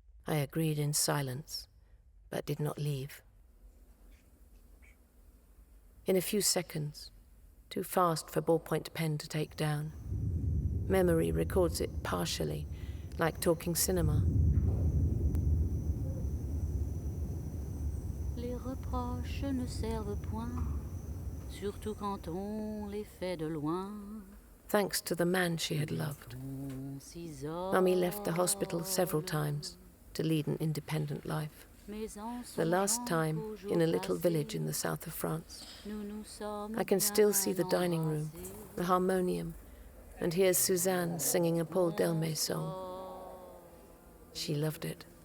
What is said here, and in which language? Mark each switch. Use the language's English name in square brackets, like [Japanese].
[English] I agreed in silence, but did not leave. In a few seconds, too fast for ballpoint pen to take down, memory records it partially, like talking cinema. [French] Les reproches ne servent point, surtout quand on les fait de loin. [English] Thanks to the man she had loved. Mummy left the hospital several times to lead an independent life. The last time in a little village in the south of France. I can still see the dining room, the harmonium, and hear Suzanne singing a Paul Delmé song. She loved it.